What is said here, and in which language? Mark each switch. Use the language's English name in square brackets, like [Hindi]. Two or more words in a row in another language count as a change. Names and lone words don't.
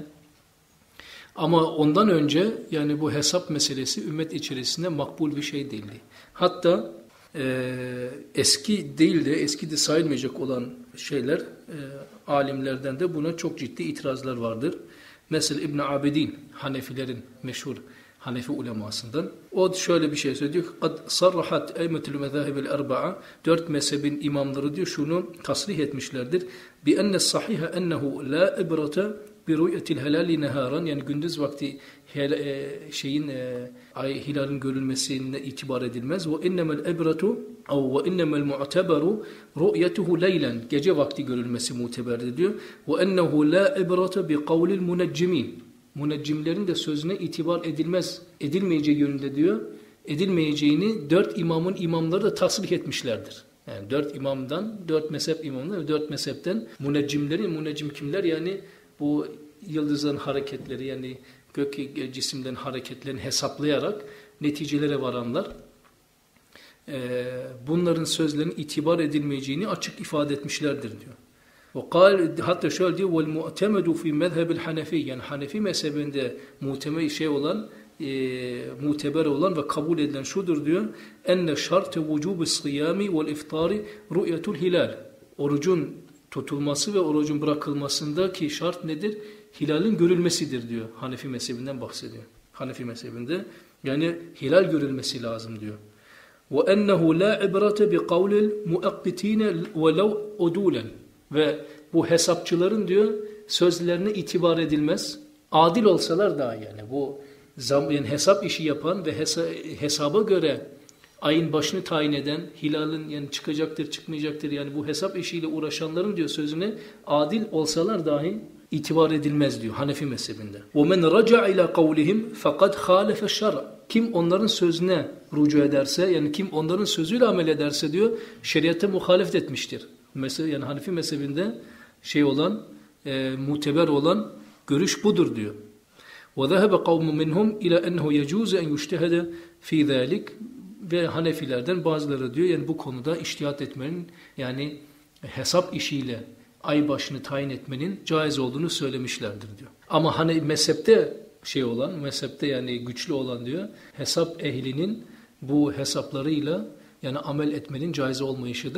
[Turkish] Ama ondan önce yani bu hesap meselesi ümmet içerisinde makbul bir şey değildi. Hatta eski değil de eski de sayılmayacak olan şeyler alimlerden de buna çok ciddi itirazlar vardır. Mesela İbn Abidin, Hanefilerin meşhur Hanefi ulemasından. O şöyle bir şey söylüyor. [Arabic] قَدْ صَرَّحَتْ اَيْمَةُ الْمَذَاهِبِ الْاَرْبَعَ [Turkish] 4 mezhebin imamları diyor şunu tasrih etmişlerdir. [Arabic] بِأَنَّ الصَّحِيهَ اَنَّهُ لَا اِبْرَةَ بِرُؤْيَةِ الْهَلَالِ نَهَارًا [Turkish] yani gündüz vakti hilalin görülmesine itibar edilmez. [Arabic] وَاِنَّمَا الْاِبْرَةُ وَاِنَّمَا الْمُعْتَبَرُ رُؤْيَتُهُ لَيْلًا [Turkish] gece vakti görülmesi muteberdir diyor. [Arabic] وَاَنَّهُ لَا اِبْرَةَ بِقَوْلِ الْمُنَجِّمِينَ [Turkish] Müneccimlerin de sözüne itibar edilmeyeceği yönünde diyor. Edilmeyeceğini 4 imamın imamları da tasrih etmişlerdir. Yani 4 imamdan, 4 mezhep imamları ve 4 mezhepten müneccim kimler? Yani bu yıldızların hareketleri yani gök cisimlerin hareketlerini hesaplayarak neticelere varanlar. Bunların sözlerinin itibar edilmeyeceğini açık ifade etmişlerdir diyor. Hatta şöyle diyor [Arabic] وَالْمُعْتَمَدُ فِي مَذْهَبِ الْحَنَفِيِّ [Turkish] yani Hanefi mezhebinde muteber olan ve kabul edilen şudur diyor. [Arabic] اَنَّ شَرْتَ وُجُوبِ الصِّيَامِ وَالْاِفْطَارِ رُؤْيَةُ الْهِلَالِ [Turkish] orucun tutulması ve orucun bırakılmasındaki şart nedir? Hilalin görülmesidir diyor. Hanefi mezhebinden bahsediyor. Hanefi mezhebinde yani hilal görülmesi lazım diyor. [Arabic] وَاَنَّهُ لَا عِبْرَةَ بِقَوْلِ الْمُؤَقِّتِينَ وَلَوْ اُدُولًا [Turkish] ve bu hesapçıların diyor sözlerine itibar edilmez. Adil olsalar daha yani bu yani hesap işi yapan ve hesaba göre ayın başını tayin eden, hilalin yani çıkacaktır, çıkmayacaktır yani bu hesap işiyle uğraşanların diyor sözüne adil olsalar dahi itibar edilmez diyor Hanefi mezhebinde. [Arabic] وَمَنْ رَجَعَ إِلَى قَوْلِهِمْ فَقَدْ خَالَفَ الشَّرْعَ [Turkish] kim onların sözüne rücu ederse yani kim onların sözüyle amel ederse diyor şeriata muhalefet etmiştir. Mesela yani Hanefi mezhebinde muteber olan görüş budur diyor. [Arabic] وَذَهَبَ قَوْمٌ مِنْهُمْ اِلَى اَنَّهُ يَجُوزَ اَنْ يُجْتَهَدَ ف۪ي ذَٰلِكَ [Turkish] ve Hanefilerden bazıları diyor yani bu konuda içtihat etmenin yani hesap işiyle ay başını tayin etmenin caiz olduğunu söylemişlerdir diyor. Ama hani mezhepte yani güçlü olan diyor hesap ehlinin bu hesaplarıyla yani amel etmenin caiz olmayışıdır.